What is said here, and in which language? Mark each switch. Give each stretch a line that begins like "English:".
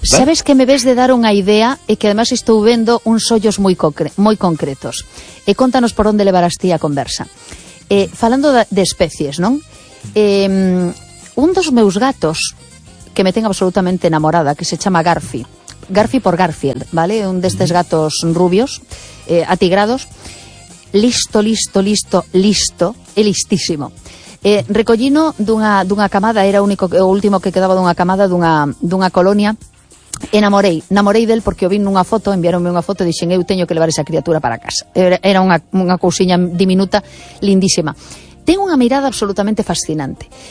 Galician: Sabes que me ves de dar unha idea e que además estou vendo uns ollos moi concretos. E contanos por onde levarás ti a conversa. Falando de especies, ¿non? Un dos meus gatos
Spanish: que me tenga absolutamente enamorada, que se llama Garfi. Garfi por Garfield, ¿vale?
Galician: Un de estos gatos rubios, atigrados. Listo, listo, listo, listo, e listísimo. Recollino dunha camada, era único, o último que quedaba dunha camada dunha colonia. Enamorei del porque o vi nunha foto, enviáronme unha foto e dixen eu teño que levar esa criatura para casa. Era unha cousiña diminuta, lindísima. Ten unha mirada absolutamente fascinante.